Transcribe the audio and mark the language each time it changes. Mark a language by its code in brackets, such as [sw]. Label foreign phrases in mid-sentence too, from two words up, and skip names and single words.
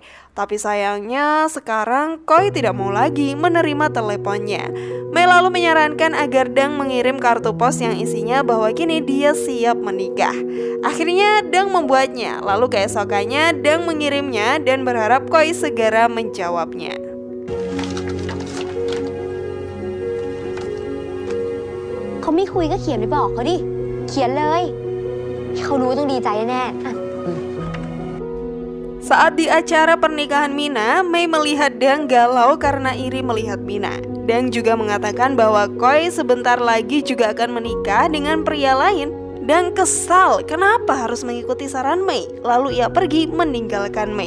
[id] Tapi sayangnya sekarang Koi tidak mau lagi menerima teleponnya. Mei lalu menyarankan agar Dang mengirim kartu pos yang isinya bahwa kini dia siap menikah. Akhirnya Dang membuatnya, lalu keesokannya Dang mengirimnya dan berharap Koi segera menjawabnya. [th] เขาไม่คุยก็เขียนไปบอกเขาดิเขียนเลยเขารู้ต้องดีใจแน่ๆ [id] Saat di acara pernikahan Mina, Mei melihat Dang galau karena iri melihat Mina. Dang juga mengatakan bahwa Koi sebentar lagi juga akan menikah dengan pria lain. Dang kesal kenapa harus mengikuti saran Mei, lalu ia pergi meninggalkan Mei.